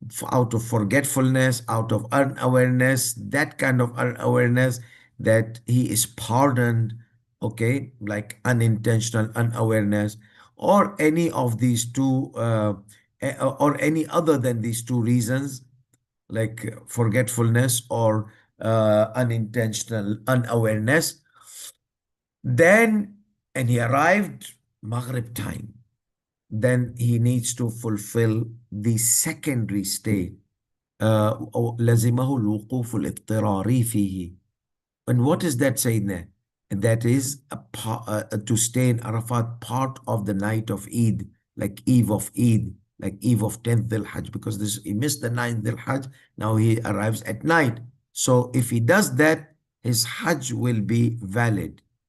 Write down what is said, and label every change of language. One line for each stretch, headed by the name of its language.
English: out of forgetfulness, out of unawareness, that kind of unawareness, that he is pardoned, okay, like unintentional unawareness, or any of these two, or any other than these two reasons, like forgetfulness or unintentional unawareness. Then, and he arrived Maghrib time, then he needs to fulfill the secondary stay.
Arabic: لزمه الوقوف الاضطراري فيه.
English: And what is that saying there? That is to stay in Arafat part of the night of Eid, like eve of Eid, like eve of 10th Dhul Hajj, because this he missed the 9th Dhul Hajj, now he arrives at night. So if he does that, his Hajj will be valid.